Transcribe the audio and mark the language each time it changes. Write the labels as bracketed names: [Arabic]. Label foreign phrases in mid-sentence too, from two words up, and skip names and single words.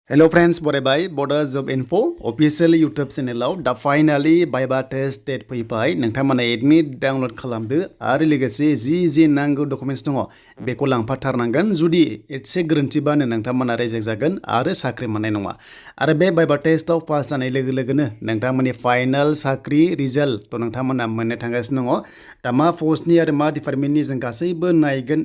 [English] Hello friends, [Bodo] बरायबाय Bodo Job Info [English] official YouTube channel [Bodo] दा [English] finally Viva test date [Bodo] फैबाय नोंथांमोना [English] admit download [Bodo] खालामदो आरो लोगोसे जि नांगौ डकुमेन्ट्स दङ बेखौ लांफाथारनांगोन जुदि एसे गोरोन्थिबानो नोंथांमोना रिजेक्ट जागोन आरो साख्रि मोननाय नङा आरो बे Viva टेस्टआव पास जानाय लोगो लोगोनो नोंथांमोननि फाइनाल साख्रि रिजाल्ट थ' नोंथांमोना मोननो थांगासिनो दङ दा मा पस्टनि आरो मा डिपार्टमेन्टनि जों गासैबो नायगोन